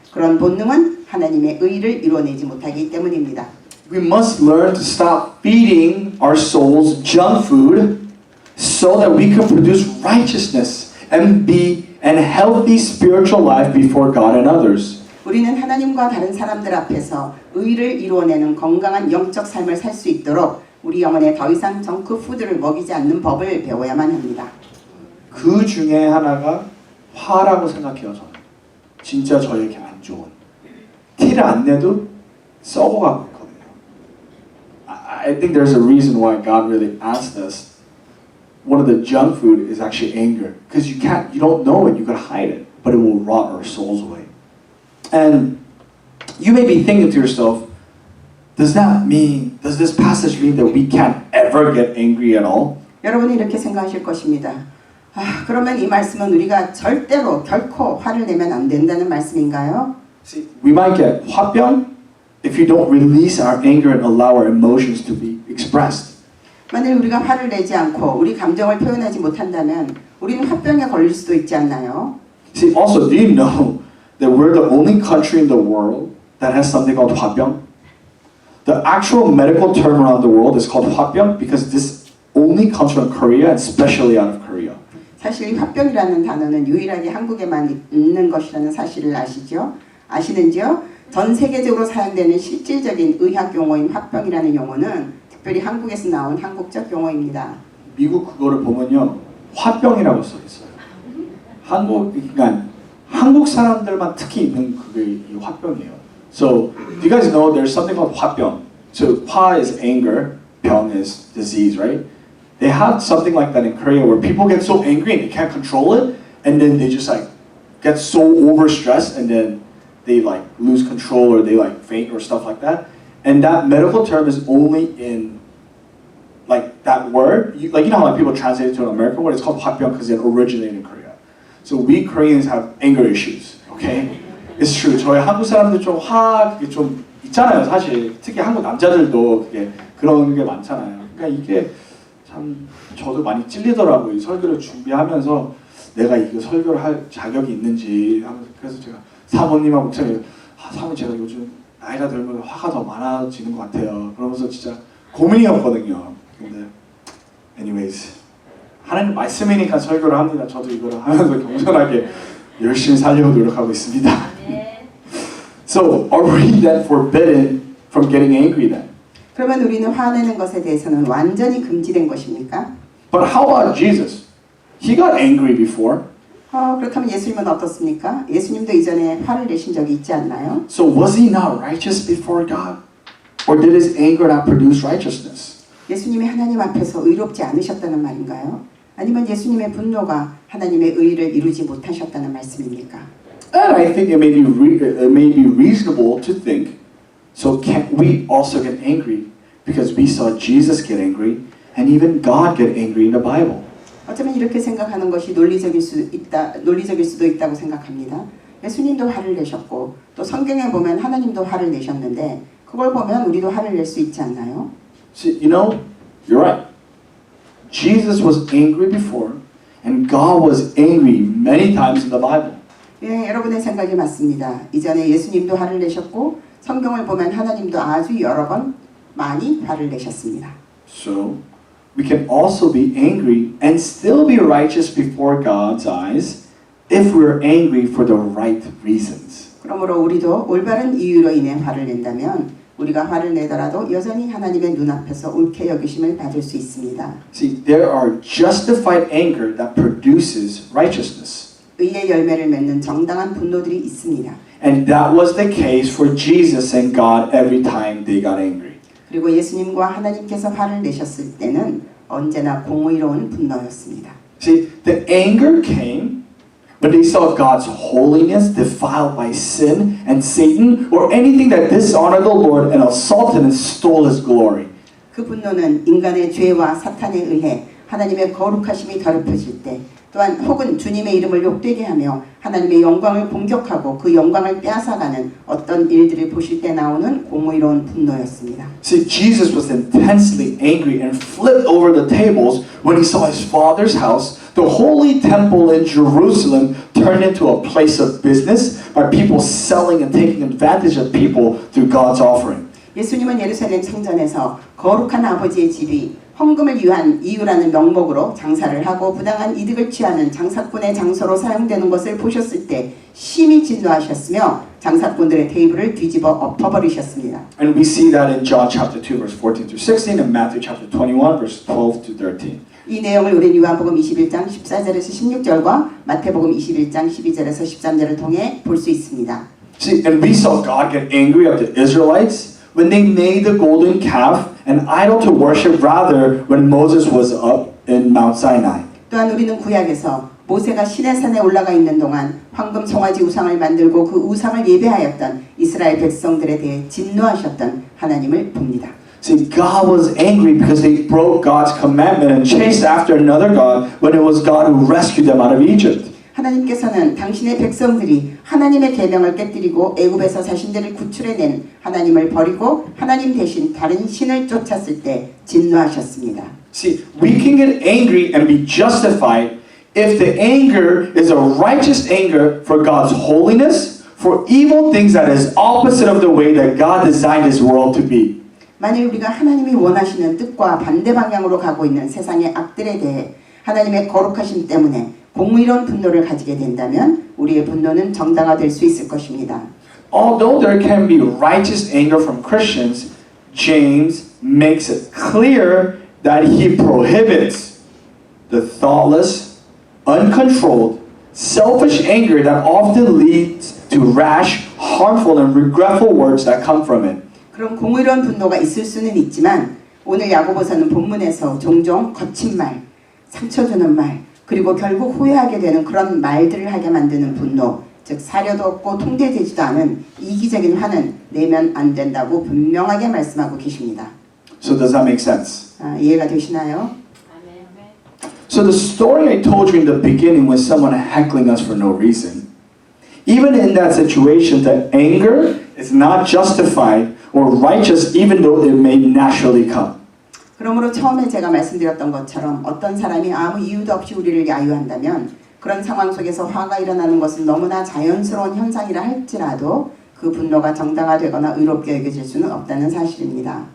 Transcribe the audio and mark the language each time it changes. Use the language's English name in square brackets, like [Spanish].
[Korean] 그런 본능은 하나님의 의를 이루어내지 못하기 때문입니다. [English] We must learn to stop feeding our souls junk food so that we can produce righteousness and be a healthy spiritual life before God and others. [Korean] 우리는 하나님과 다른 사람들 앞에서 의를 이루어내는 건강한 영적 삶을 살 수 있도록 우리 영혼에 더 이상 정크푸드를 먹이지 않는 법을 배워야만 합니다. 그 중에 하나가 화라고 생각해요. 저는 진짜 저에게 안 좋은 티를 안 내도 썩어가고 있거든요. [English] I think there's a reason why God really asked us. One of the junk food is actually anger, because you don't know it, you can hide it, but it will rot our souls away. And you may be thinking to yourself, does this passage mean that we can't ever get angry at all? [Korean] 여러분이 이렇게 생각하실 것입니다. 그러면 이 말씀은 우리가 절대로 결코 화를 내면 안 된다는 말씀인가요? [English] See, we might get 화병 if you don't release our anger and allow our emotions to be expressed. [Korean] 만일 우리가 화를 내지 않고 우리 감정을 표현하지 못한다면 우리는 화병에 걸릴 수도 있지 않나요? [English] See, also, do you know that we're the only country in the world that has something called 화병? The actual medical term around the world is called 화병 because this only comes from Korea and especially out of Korea. [Korean] 사실 이 화병이라는 단어는 유일하게 한국에만 있는 것이라는 사실을 아시죠? 아시는지요? 전 세계적으로 사용되는 실질적인 의학 용어인 화병이라는 용어는 특별히 한국에서 나온 한국적 용어입니다. 미국 그거를 보면요, 화병이라고 써 있어요. 그러니까 한국 사람들만 특히 있는 그게 이 화병이에요. [English] So, do you guys know there's something called 화병? So, 화 is anger, 병 is disease, right? They have something like that in Korea where people get so angry and they can't control it, and then they just like get so overstressed, and then they like lose control or they like faint or stuff like that. And that medical term is only in like that word, you know how like people translate it to an American word? It's called 화병 because it originated in Korea. So we Koreans have anger issues, okay? It's true. [Korean] 저희 한국 사람들 좀 그게 좀 있잖아요, 사실. 특히 한국 남자들도 그게 그런 게 많잖아요. 그러니까 이게 참 저도 많이 찔리더라고요. 이 설교를 준비하면서 내가 이거 설교를 할 자격이 있는지 하면서 그래서 제가 사모님하고 목사님, 사모님 제가 요즘 나이가 들면 화가 더 많아지는 것 같아요. 그러면서 진짜 고민이었거든요. 근데 anyways 하나님 말씀이니까 설교를 합니다. 저도 이거를 하면서 겸손하게 열심히 살려고 노력하고 있습니다. [English] So are we then forbidden from getting angry then? [Korean] 그러면 우리는 화내는 것에 대해서는 완전히 금지된 것입니까? [English] But how about Jesus? He got angry before. [Korean] 그렇다면 예수님은 어떻습니까? 예수님도 이전에 화를 내신 적이 있지 않나요? [English] So was he not righteous before God? Or did his anger not produce righteousness? [Korean] 예수님이 하나님 앞에서 의롭지 않으셨다는 말인가요? 아니면 예수님의 분노가 하나님의 의를 이루지 못하셨다는 말씀입니까? [English] And I think it may be reasonable to think, so can we also get angry because we saw Jesus get angry and even God get angry in the Bible? [Korean] 어쩌면 이렇게 생각하는 것이 논리적일 수도 있다고 생각합니다. 예수님도 화를 내셨고 또 성경에 보면 하나님도 화를 내셨는데 그걸 보면 우리도 화를 낼 수 있지 않나요? [English] See, you're right. Jesus was angry before and God was angry many times in the Bible. [Korean] 예, 여러분의 생각이 맞습니다. 이전에 예수님도 화를 내셨고 성경을 보면 하나님도 아주 여러 번 많이 화를 내셨습니다. [English] So we can also be angry and still be righteous before God's eyes if we're angry for the right reasons. [Korean] 그러므로 우리도 올바른 이유로 인해 화를 낸다면 우리가 화를 내더라도 여전히 하나님의 눈앞에서 옳게 여기심을 받을 수 있습니다. [English] See, there are justified anger that produces righteousness. [Korean] 의의 열매를 맺는 정당한 분노들이 있습니다. [English] And that was the case for Jesus and God every time they got angry. [Korean] 그리고 예수님과 하나님께서 화를 내셨을 때는 언제나 공의로운 분노였습니다. [English] See, the anger came when they saw God's holiness defiled by sin and Satan or anything that dishonored the Lord and assaulted and stole His glory. [Korean] 그 분노는 인간의 죄와 사탄에 의해 하나님의 거룩하심이 더럽혀질 때 또한 혹은 주님의 이름을 욕되게 하며 하나님의 영광을 공격하고 그 영광을 빼앗아가는 어떤 일들을 보실 때 나오는 공의로운 분노였습니다. [English] See, Jesus was intensely angry and flipped over the tables when he saw his Father's house, the holy temple in Jerusalem, turned into a place of business by people selling and taking advantage of people through God's offering. [Korean] 예수님은 예루살렘 성전에서 거룩한 아버지의 집이 헌금을 위한 이유라는 명목으로 장사를 하고 부당한 이득을 취하는 장사꾼의 장소로 사용되는 것을 보셨을 때 심히 진노하셨으며 장사꾼들의 테이블을 뒤집어 엎어버리셨습니다. [English] And we see that in John chapter 2 verse 14 through 16 and Matthew chapter 21 verse 12 to 13. [Korean] 이 내용을 우리는 요한복음 21장 14절에서 16절과 마태복음 21장 12절에서 13절을 통해 볼 수 있습니다. [English] See, and we saw God get angry at the Israelites when they made the golden calf an idol to worship rather when Moses was up in Mount Sinai. [Korean] 또한 우리는 구약에서 모세가 시내산에 올라가 있는 동안 황금 송아지 우상을 만들고 그 우상을 예배하였던 이스라엘 백성들에 대해 진노하셨던 하나님을 봅니다. [English] See, God was angry because they broke God's commandment and chased after another God when it was God who rescued them out of Egypt. [Korean] 하나님께서는 당신의 백성들이 하나님의 계명을 깨뜨리고 애굽에서 자신들을 구출해낸 하나님을 버리고 하나님 대신 다른 신을 쫓았을 때 진노하셨습니다. [English] See, we can get angry and be justified if the anger is a righteous anger for God's holiness, for evil things that is opposite of the way that God designed His world to be. [Korean] 만일 우리가 하나님이 원하시는 뜻과 반대 방향으로 가고 있는 세상의 악들에 대해 하나님의 거룩하심 때문에 공의로운 분노를 가지게 된다면 우리의 분노는 정당화될 수 있을 것입니다. [English] Although there can be righteous anger from Christians, James makes it clear that he prohibits the thoughtless, uncontrolled, selfish anger that often leads to rash, harmful, and regretful words that come from it. [Korean] 그런 공의로운 분노가 있을 수는 있지만 오늘 야고보서는 본문에서 종종 거친 말, 상처 주는 말, 그리고 결국 후회하게 되는 그런 말들을 하게 만드는 분노, 즉 사려도 없고 통제되지도 않은 이기적인 화는 내면 안 된다고 분명하게 말씀하고 계십니다. [English] So does that make sense? [Korean] 이해가 되시나요? [English] So the story I told you in the beginning was someone heckling us for no reason. Even in that situation, the anger is not justified or righteous even though it may naturally come. [Korean] 그러므로 처음에 제가 말씀드렸던 것처럼 어떤 사람이 아무 이유도 없이 우리를 야유한다면 그런 상황 속에서 화가 일어나는 것은 너무나 자연스러운 현상이라 할지라도 그 분노가 정당화되거나 의롭게 여겨질 수는 없다는 사실입니다.